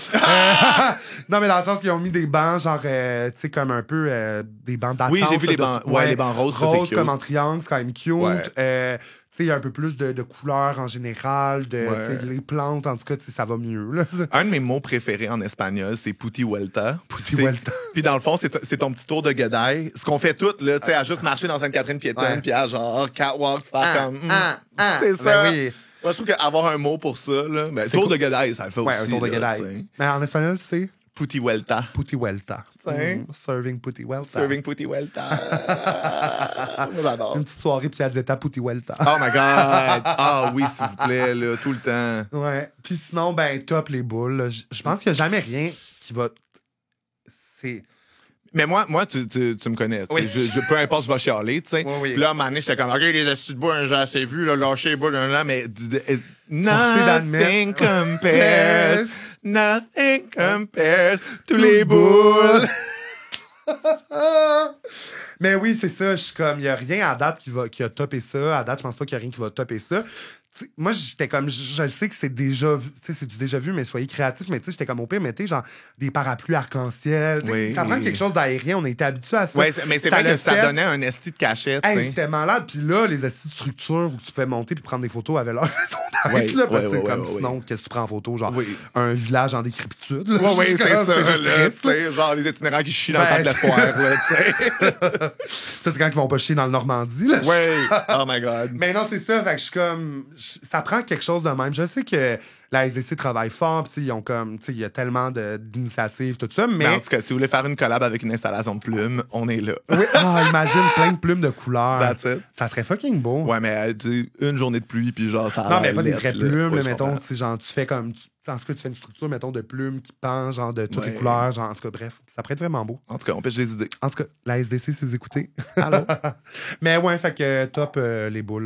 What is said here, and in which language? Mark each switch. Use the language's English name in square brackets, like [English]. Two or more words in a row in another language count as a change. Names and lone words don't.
[French] Non, mais dans le sens qu'ils ont mis des bancs, genre, tu sais, comme un peu des bancs d'attente. Oui, j'ai vu les là, bancs. Ouais, les bancs roses, ça, c'est roses cute. comme en triangle, c'est quand même cute. Ouais. Tu sais, il y a un peu plus de couleurs en général. Tu sais, les plantes, en tout cas, tu sais, ça va mieux. Là. Un de mes mots préférés en espagnol, c'est [Spanish] puti vuelta. Puti vuelta. [French] Puis dans le fond, c'est ton petit tour de guedaille. Ce qu'on fait toutes, là, tu sais, à juste marcher dans Sainte-Catherine piétonne, puis à genre catwalk, faire comme. C'est ça. Ben oui. Moi, je trouve qu'avoir un mot pour ça, là, ben, tour de guedaille, ça le fait Ouais, aussi. un tour de là, guedaille. t'sais. Mais en espagnol, c'est [Spanish] Puti vuelta. puti vuelta. [French] T'sais. [Spanish] Serving puti vuelta. Serving puti vuelta. [French] Moi, j'adore. Une petite soirée piazzetta [Spanish] puti vuelta. [English] Oh my God. [French] Ah oui, s'il vous plaît, là, tout le temps. Ouais. Puis sinon, ben, top les boules. là. Je pense qu'il n'y a jamais rien qui va. C'est. Mais moi tu me connais. tu sais, Oui. peu importe, je vais chialer, tu sais. Oui, oui. Puis là, à un moment donné, j'étais comme, OK, les astuces de boules, j'ai assez vu, là, lâcher les boules, là, mais [English] nothing compares. Nothing compares to [French] les boules. Mais oui, c'est ça. Je suis comme, il n'y a rien à date qui a topé ça. À date, je pense pas qu'il y a rien qui va topper ça. T'sais, moi, j'étais comme, je le sais que c'est déjà vu, tu sais, c'est du déjà vu, mais soyez créatifs. Mais tu sais, j'étais comme au pire, mettez genre des parapluies arc-en-ciel. Tu sais, Oui. ça prend quelque chose d'aérien. On a été habitués à ça. Ouais, mais c'est vrai l'a que ça fait. donnait un esti de cachette, tu Hey, sais. c'était malade. Puis là, les astuces de structure où tu fais monter puis prendre des photos avaient leur raison d'être. Ouais, Là, parce que ouais, c'est ouais, comme ouais, sinon, qu'est-ce que tu prends en photo? Genre, Oui. un village en décrépitude. là. Ouais, Je suis c'est comme, ça, juste là, triste, tu sais, genre les itinérants qui chient dans Ben, le temps de l'espoir, là, tu sais. Ça, c'est quand ils vont pas chier dans le Normandie. Là. Ouais. Oh my God. Mais non, c'est ça. Fait que je suis comme. Ça prend quelque chose de même. Je sais que la SDC travaille fort, pis ils ont comme. Il y a tellement d'initiatives, tout ça, Mais en mais. tout cas, si vous voulez faire une collab avec une installation de plumes, on est là. Oui, imagine plein de plumes de couleurs. [English] That's it. [French] Ça serait fucking beau. Ouais, mais tu sais, une journée de pluie, puis genre, ça a Non, mais l'air pas des lettre, vraies là. plumes, Ouais, là, je mettons, comprends. tu sais, genre, tu fais comme. En tout cas, tu fais une structure, mettons, de plumes qui pendent, genre, de toutes les Ouais. couleurs, genre, en tout cas, bref, ça pourrait être vraiment beau. En tout cas, on pêche des idées. En tout cas, la SDC, si vous écoutez. Allô? Mais ouais, fait que top les boules.